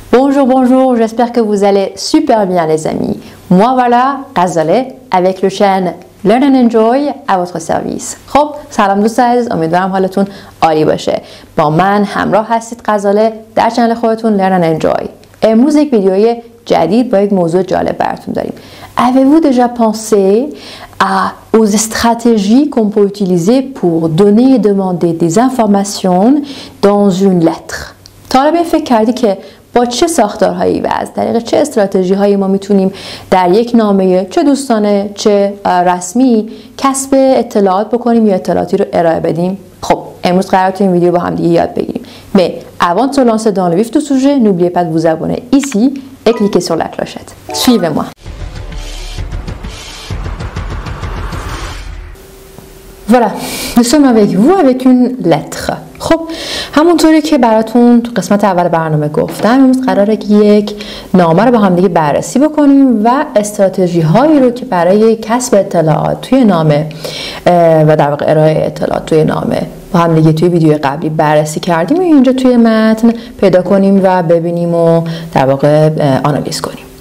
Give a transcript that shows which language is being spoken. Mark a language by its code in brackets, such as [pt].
[fr] Bonjour, bonjour, j'espère que vous allez super bien les amis. Moi voilà, غزاله avec le chaîne Learn and Enjoy à votre service. [fa] خب سلام دوست عزیز، امیدوارم حالتون عالی باشه. با من همراه هستید غزاله در چنل خودتون Learn and Enjoy. امروز یک ویدیوی جدید با یک موضوع جالب براتون داریم. [fr] Avez-vous déjà pensé aux stratégies qu'on peut utiliser pour donner et demander des informations dans une lettre؟ [fa] تا حالا به این فکر کردی که با چه ساختارهایی و از طریق چه استراتژی هایی ما میتونیم در یک نامه چه دوستانه چه رسمی کسب اطلاعات بکنیم یا اطلاعاتی رو ارائه بدیم؟ خب امروز قرار تو این ویدیو با هم دیگه یاد بگیریم. [fr] Mais avant de se lancer dans le vif du sujet, n'oubliez pas de vous abonner ici et cliquez sur la clochette. Suivez-moi. Voilà, nous sommes avec vous avec une lettre. [fa] خب همونطوری که براتون تو قسمت اول برنامه گفتم امروز قراره که یک نامه رو با هم دیگه بررسی بکنیم و استراتژی هایی رو که برای کسب اطلاعات توی نامه و در واقع ارائه اطلاعات توی نامه با هم دیگه توی ویدیو قبلی بررسی کردیم و اینجا توی متن پیدا کنیم و ببینیم و در واقع آنالیز کنیم.